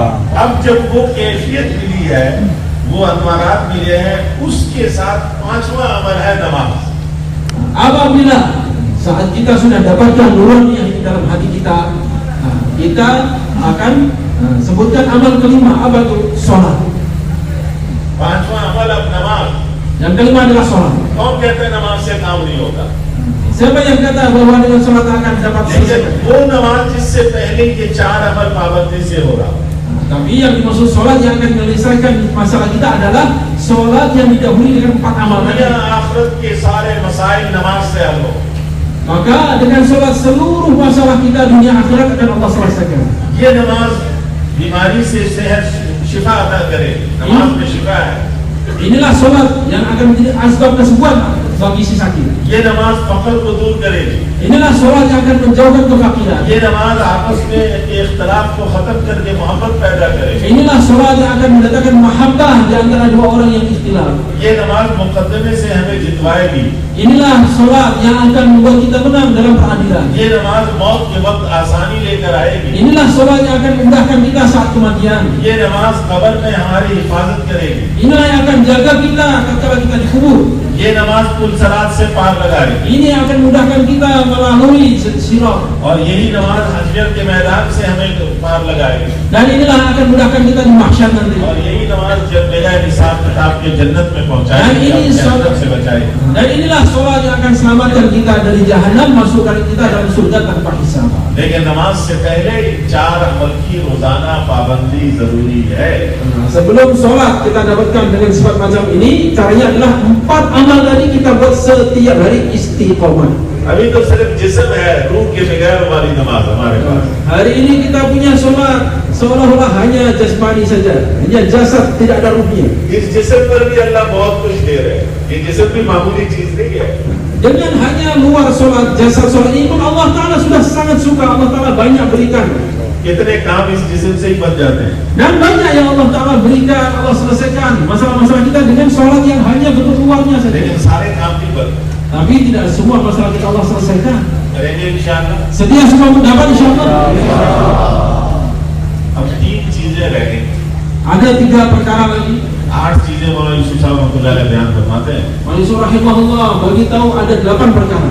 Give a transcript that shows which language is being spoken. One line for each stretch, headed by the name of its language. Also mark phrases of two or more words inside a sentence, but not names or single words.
Hindi: अब जब वो कैफियत मिली है, वो अनवारात मिले हैं, उसके साथ 5वां अमल है नमाज।
Malay: Apabila saat kita sudah dapatkan nuraniah ini dalam hati kita, kita akan sebutkan amal kelima, apa itu? Sholat.
Hindi: 5वां अमल अब नमाज।
Malay: Yang kelima adalah sholat.
Hindi: कौन कहते हैं नमाज से काम नहीं होता?
Malay: Siapa yang kata bahwa dengan sholat akan dapat
Hindi: लेकिन
Malay: selesai?
Hindi: वो नमाज जिससे पहले ये 4 अमल पाबंदी से हो रहा।
Malay: Tapi yang dimaksud sholat yang akan menyelesaikan masalah kita adalah sholat yang didahului dengan 4 amal tadi.
Hindi: दुनिया आखिरत के सारे मसाइल नमाज से हल हो।
Malay: Maka dengan sholat seluruh masalah kita dunia akhirat akan Allah selesaikan.
Hindi: ये नमाज बीमारी से सेहत शिफा अता करे। नमाज में शिफा है।
Malay: Inilah sholat yang akan menjadi asbab kesembuhan bagi si sakit.
Hindi: ये नमाज फकर को दूर करेगी।
Malay: Inilah sholat yang akan menjauhkan kefakiran.
Hindi: ये नमाज आपस में इख्तलाफ को खत्म करके मोहब्बत पैदा करेगी।
Malay: Inilah sholat yang akan mendatangkan mahabbah di antara dua orang yang ikhtilaf.
Hindi: ये नमाज मुकद्दमे से हमें जितवाएगी।
Malay: Inilah sholat yang akan membuat kita menang dalam peradilan.
Hindi: ये नमाज मौत के वक्त आसानी लेकर आएगी।
Malay: Inilah sholat yang akan memudahkan kita saat kematian.
Hindi: ये नमाज कब्र में हमारी हिफाजत करेगी।
Malay: Inilah yang akan jaga kita ketika kita dikubur.
Hindi: ये नमाज पुलसरात से पार लगाएगी।
Malay: Ini yang akan memudahkan kita melalui sirat.
Hindi: और यही नमाज हश्र के मैदान से हमें पार लगाएगी।
Malay: Dan inilah yang akan memudahkan kita di mahsyar nanti.
Hindi: और यही नमाज जब मेरा हिसाब किताब के जन्नत में पहुंचाएगी, जन्नत से बचाएगी।
Malay: Dan inilah sholat yang akan selamatkan kita dari jahanam, masukkan kita dalam surga tanpa hisab.
Hindi: लेकिन नमाज से पहले 4 अमल की रोजाना पाबंदी जरूरी है।
Malay: Sebelum sholat kita dapatkan dengan sifat macam ini, caranya adalah 4 amal tadi kita buat setiap hari istiqomah.
Hindi: अभी तो सिर्फ जिस्म है, रूह के बगैर हमारी नमाज हमारे पास।
Malay: Hari ini kita punya sholat seolah-olah hanya jasmani saja, hanya jasad, tidak ada ruhnya.
Hindi: इस जिस्म पर भी अल्लाह बहुत कुछ दे रहे हैं। ये जिस्म भी मामूली चीज नहीं है।
Malay: Dengan hanya luar sholat, jasad sholat ini pun Allah Ta'ala sudah sangat suka, Allah Ta'ala banyak berikan.
Hindi: कितने काम इस जिस्म से ही बन जाते हैं।
Malay: Dan banyak yang Allah Ta'ala berikan, Allah selesaikan masalah-masalah kita dengan sholat yang hanya bentuk luarnya saja.
Hindi: लेकिन सारे काम नहीं बनते।
Malay: Tapi tidak semua masalah kita Allah selesaikan.
Hindi: करेंगे इंशाअल्लाह।
Malay: Sedia semua mendapat insyaallah.
Hindi: अब 3 चीजें रह गई।
Malay: Ada 3 perkara lagi.
Hindi: 8 चीजें मौलाना यूसुफ साहब
Arabic: رحمة الله عليه
Hindi: बयान फरमाते हैं।
Malay: Mansur rahimahullah bagi tahu ada 8 perkara.